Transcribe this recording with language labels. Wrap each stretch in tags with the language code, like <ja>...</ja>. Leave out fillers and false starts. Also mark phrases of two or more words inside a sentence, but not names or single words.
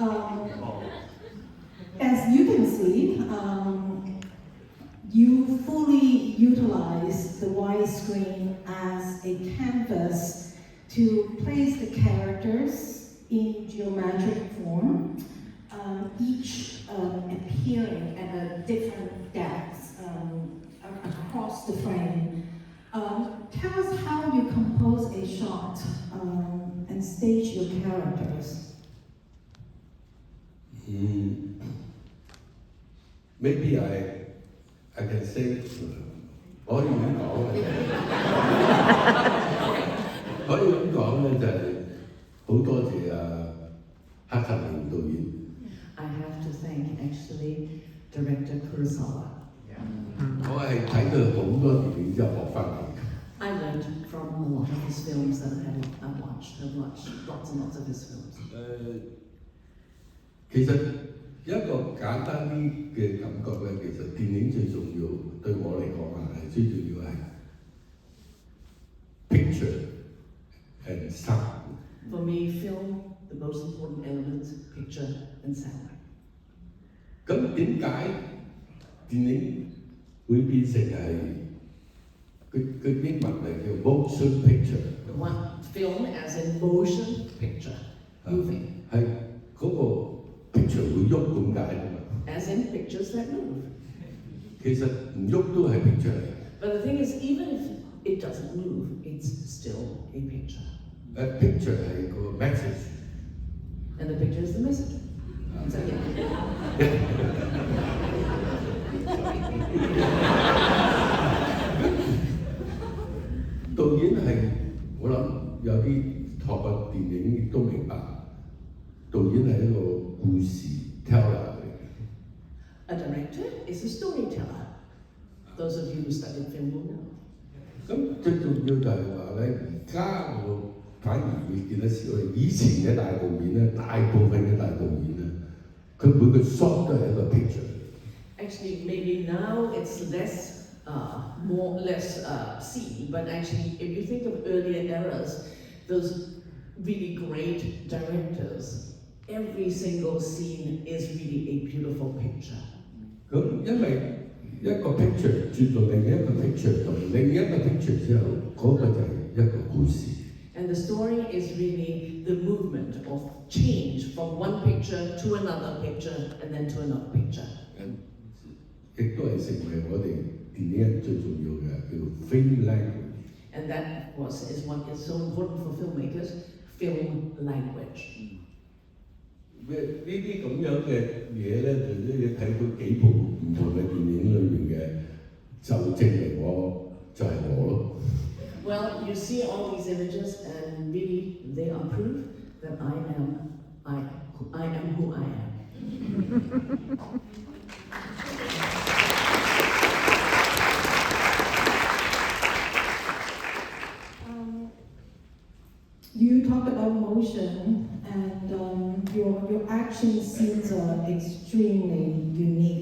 <en>As you can see, you fully utilize the widescreen as a canvas to place the characters in geometric form, each appearing at a different depth across the frame. Tell us how you compose a shot and stage your characters. Maybe I can say</en> <yue>可以咁講嘅，可以咁講咧就係好多謝黑澤明導演。</yue> <en>I have to thank actually director Kurosawa.</en> <yue>我係睇佢好多電影之後學翻嚟。</yue> <en>I learned from a lot of his films that I've watched lots and lots of his films.</en> <yue>其實有一個簡單啲嘅感覺咧，其實電影最重要對我嚟講係最重要係</yue> <en>picture and sound。 For me, film, the most important elements, picture and sound.</en> <yue>咁點解電影會變成係佢英文係叫</yue> <en>motion picture？ One film as in motion picture, moving.</en> <yue>係嗰個 picture 會喐咁解㗎嘛？</yue> <en>As in pictures that move.</en> <yue>其實唔喐都係 picture 嚟。</yue> <en>But the thing is, even if it doesn't move, it's still a picture.</en> <yue>picture 係個 message。</yue> <en>And the picture is the message. So, yeah.</en> <yue>導演係我諗有啲學過電影亦都明白，導演係一個故事 teller 嚟嘅。</yue> <en>A director is a storyteller. Those of you who studied film will know.</en> <yue>咁最重要就係話咧，而家我反而會見得少。以前嘅大導演咧，大部分嘅大導演咧，佢每個 shot 都係一個 picture。</yue> <en>Actually, maybe now it's less seen, but actually, if you think of earlier eras, those really great directors, every single scene is really a beautiful picture.</en> <yue>咁因為一個 picture 轉到另一個 picture 同另一個 picture 之後，嗰個就係一個故事。</yue> <en>And the story is really the movement of change from one picture to another picture and then to another picture.</en> <yue>亦都係成為我哋電影人最重要嘅叫</yue> <en>film language。 And that, of course, is what is so important for filmmakers, film language.</en> <yue>呢啲咁樣嘅嘢咧，就都要睇佢幾部唔同嘅電影裏邊嘅，就證明我就係我咯。</yue> <en>Well, you see all these images, and really, they are proof that I am who I am. You talked about motion, and your action scenes are extremely unique.</en>